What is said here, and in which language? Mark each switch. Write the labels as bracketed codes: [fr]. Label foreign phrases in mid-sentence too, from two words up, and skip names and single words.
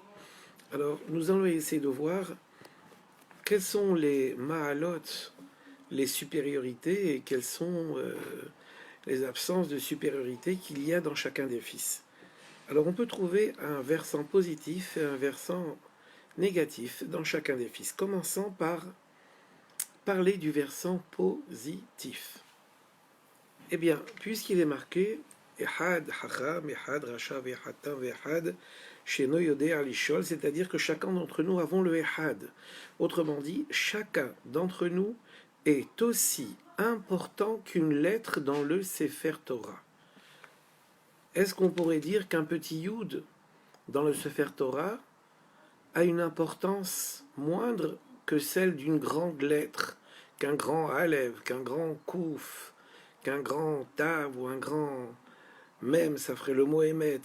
[fr] Alors, nous allons essayer de voir quels sont les Mahalot, les supériorités, et quelles sont les absences de supériorité qu'il y a dans chacun des fils. Alors on peut trouver un versant positif et un versant négatif dans chacun des fils, commençant par parler du versant positif. Eh bien, puisqu'il est marqué [he] אחד חכם, אחד רשע, אחד תם, אחד שאינו יודע לשאול, [fr] c'est-à-dire que chacun d'entre nous avons le Ehad. Autrement dit, chacun d'entre nous est aussi important qu'une lettre dans le [he] ספר תורה. [fr] Est-ce qu'on pourrait dire qu'un petit Yud dans le [he] ספר תורה [fr] a une importance moindre que celle d'une grande lettre, qu'un grand Alev, qu'un grand Kouf, qu'un grand Tav ou un grand Mem, ça ferait le mot Emet?